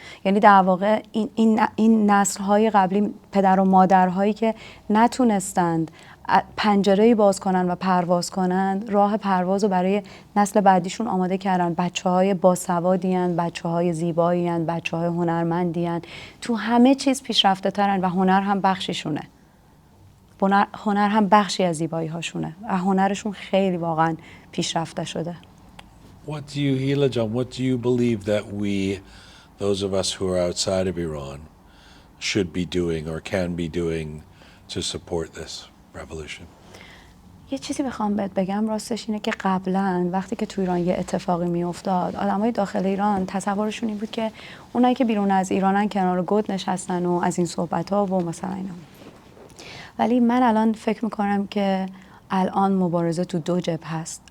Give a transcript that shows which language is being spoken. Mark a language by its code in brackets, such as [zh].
[fa] یعنی در واقع این نسل‌های قبلی، پدر و مادرهایی که نتونستند پنجره‌ای باز کنن و پرواز کنن، راه پرواز رو برای نسل بعدیشون آماده کردن. بچه‌های باسوادی ان، بچه‌های زیبایی ان، بچه‌های هنرمندی ان، تو همه چیز پیشرفته ترن و هنر هم بخشیشونه. هنر هم بخشی از زیبایی هاشونه و هنرشون خیلی واقعا پیشرفته شده. [en] What do you, Hila John, what do you believe that we, those of us who are outside of Iran, should be doing or can be doing to support this revolution? [fa] یه چیزی بخوام بهت بگم راستش اینه که قبلا وقتی که تو ایران یه اتفاقی میافتاد، آدمای داخل ایران تصورشون این بود که اونایی که بیرون از ایرانن کنار گود نشستن و از این صحبت‌ها و مثلا اینا. ولی من الان فکر میکنم که الان مبارزه تو دو جبهه هست.